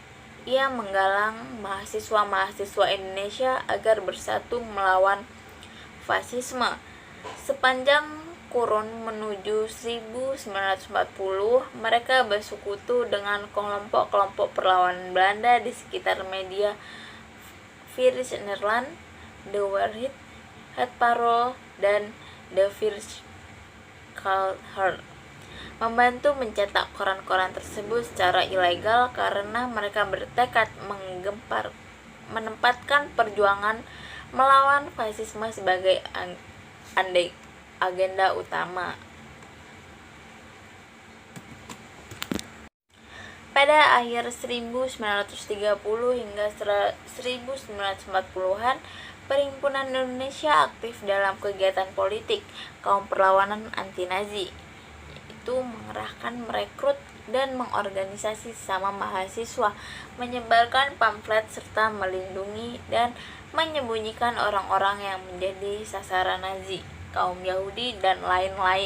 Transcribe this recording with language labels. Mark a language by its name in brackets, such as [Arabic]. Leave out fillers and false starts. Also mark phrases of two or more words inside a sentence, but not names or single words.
[Indonesian] Ia menggalang mahasiswa-mahasiswa Indonesia agar bersatu melawan fasisme. Sepanjang kurun menuju 1940, mereka bersekutu dengan kelompok-kelompok perlawanan Belanda di sekitar media Friese Nederland, De Waard, Het Parool, dan De Volkskrant, membantu mencetak koran-koran tersebut secara ilegal karena mereka bertekad menempatkan perjuangan melawan fasisme sebagai agenda utama. Pada akhir 1930 hingga 1940-an, Perhimpunan Indonesia aktif dalam kegiatan politik kaum perlawanan anti-Nazi, yaitu mengerahkan, merekrut, dan mengorganisasi sesama mahasiswa, menyebarkan pamflet, serta melindungi dan menyembunyikan orang-orang yang menjadi sasaran Nazi, kaum Yahudi, dan lain-lain.